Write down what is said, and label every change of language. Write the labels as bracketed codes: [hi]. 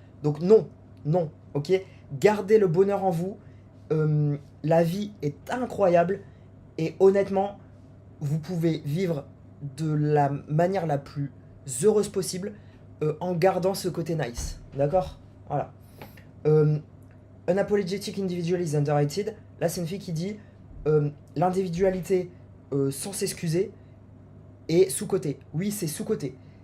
[fr] Donc non, non, ok. Gardez le bonheur en vous. La vie est incroyable et honnêtement, vous pouvez vivre de la manière la plus heureuse possible en gardant ce côté nice. D'accord. Voilà. [en] Unapologetic individual is underrated. [fr] Là, c'est une fille qui dit l'individualité sans s'excuser est sous-côté. Oui, c'est sous-côté.